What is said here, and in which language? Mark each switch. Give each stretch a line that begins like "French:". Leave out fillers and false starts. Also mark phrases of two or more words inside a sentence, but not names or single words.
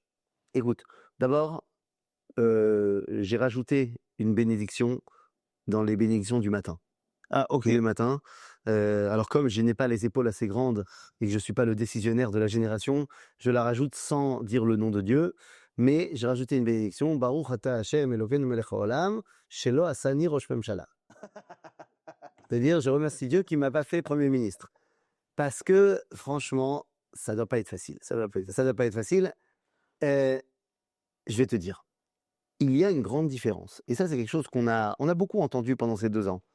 French: Écoute, d'abord, j'ai rajouté une bénédiction dans les bénédictions du matin. Ah, ok. Le matin. Alors, comme je n'ai pas les épaules assez grandes et que je ne suis pas le décisionnaire de la génération, je la rajoute sans dire le nom de Dieu. Mais j'ai rajouté une bénédiction.
Hebrew: ברוך אתה השם אלוקינו מלך העולם שלא עשני ראש ממשלה.
French: C'est-à-dire, je remercie Dieu qui ne m'a pas fait Premier ministre. Parce que, franchement, ça ne doit pas être facile. Ça doit pas être facile. Je vais te dire. il y a une grande différence. Et ça, c'est quelque chose on a beaucoup entendu pendant ces 2 ans.